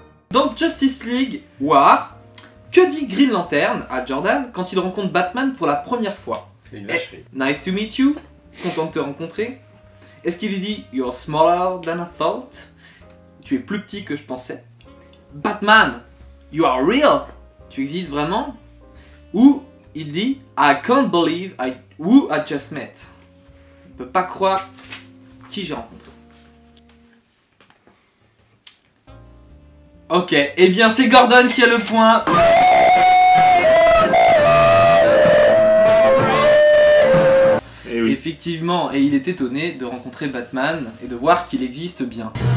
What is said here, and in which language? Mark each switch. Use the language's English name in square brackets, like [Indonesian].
[French] Dans Justice League War, que dit Green Lantern à Jordan quand il rencontre Batman pour la première fois? Une vacherie. [English] Nice to meet you, [French] content de te rencontrer. Est-ce qu'il lui dit [English] You're smaller than I thought? [French] Tu es plus petit que je pensais. Batman, [English] you are real. [French] Tu existes vraiment? Ou il dit [English] I can't believe who I just met. [French] Je peux pas croire qui j'ai rencontré. Ok, eh bien c'est Gordon qui a le point. Et oui. Effectivement, et il est étonné de rencontrer Batman et de voir qu'il existe bien.